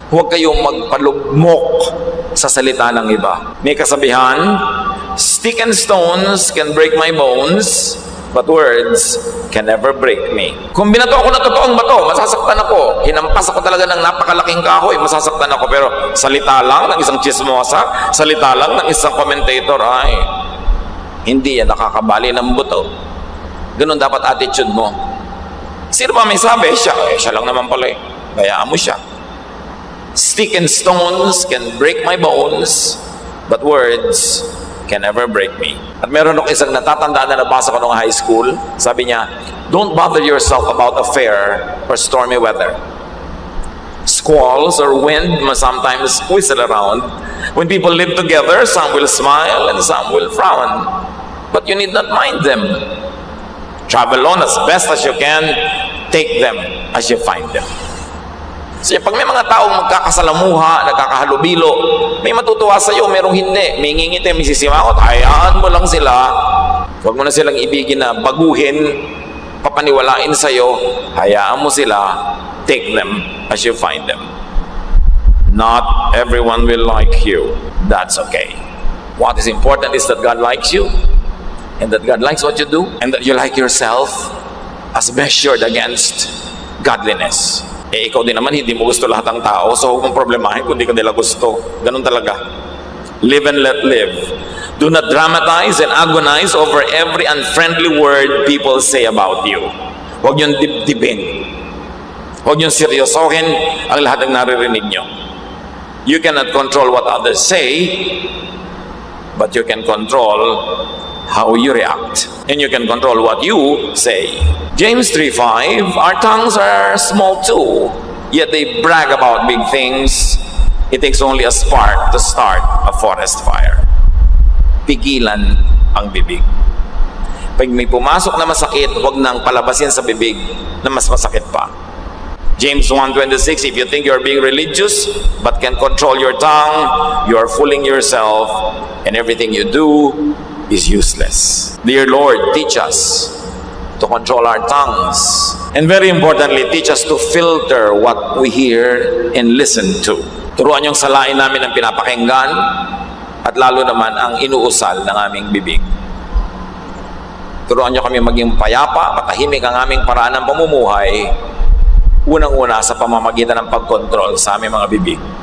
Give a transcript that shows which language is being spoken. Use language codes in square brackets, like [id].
[tl] Huwag kayong magpalugmok sa salita ng iba. May kasabihan, [en] stick and stones can break my bones, but words can never break me. [tl] Kung binato ako ng totoong bato, masasaktan ako. Hinampas ako talaga ng napakalaking kahoy, masasaktan ako. Pero salita lang ng isang chismosa, salita lang ng isang commentator, ay, hindi yan nakakabali ng buto. Ganun dapat attitude mo. Sino ba may sabi? Siya lang naman pala Bayaan mo siya. [en] Stick and stones can break my bones, but words can never break me. [tl] At meron akong isang natatandaan na nabasa ko nung high school. Sabi niya, [en] don't bother yourself about a fair or stormy weather. Squalls or wind must sometimes whistle around. When people live together, some will smile and some will frown. But you need not mind them. Travel on as best as you can. Take them as you find them. [tl] So, pag may mga taong magkakasalamuha, nagkakahalubilo, may matutuwa sa iyo, merong hindi. May ngingiti, may sisimangot, hayaan mo lang sila. Huwag mo na silang ibigin na baguhin, papaniwalain sa'yo, hayaan mo sila, [en] take them as you find them. Not everyone will like you. That's okay. What is important is that God likes you, and that God likes what you do, and that you like yourself as measured against godliness. [tl] Ikaw din naman, hindi mo gusto lahat ng tao, so huwag mong problemahin kung hindi ka nila gusto. Ganun talaga. [en] Live and let live. Do not dramatize and agonize over every unfriendly word people say about you. [tl] Huwag niyong dibdibin. Huwag niyong seryosohin ang lahat ng naririnig niyo. [en] You cannot control what others say, but you can control how you react. And you can control what you say. James 3:5, our tongues are small too, yet they brag about big things. It takes only a spark to start a forest fire. [tl] Pigilan ang bibig. Pag may pumasok na masakit, huwag nang palabasin sa bibig na mas masakit pa. [en] James 1:26, if you think you're being religious but can control your tongue, you are fooling yourself, and everything you do is useless. Dear Lord, teach us to control our tongues. And very importantly, teach us to filter what we hear and listen to. [tl] Turuan yung salain namin ang pinapakinggan at lalo naman ang inuusal ng aming bibig. Turuan nyo kami maging payapa, matahimik ang aming paraan ng pamumuhay, unang-una sa pamamagitan ng pagkontrol sa aming mga bibig.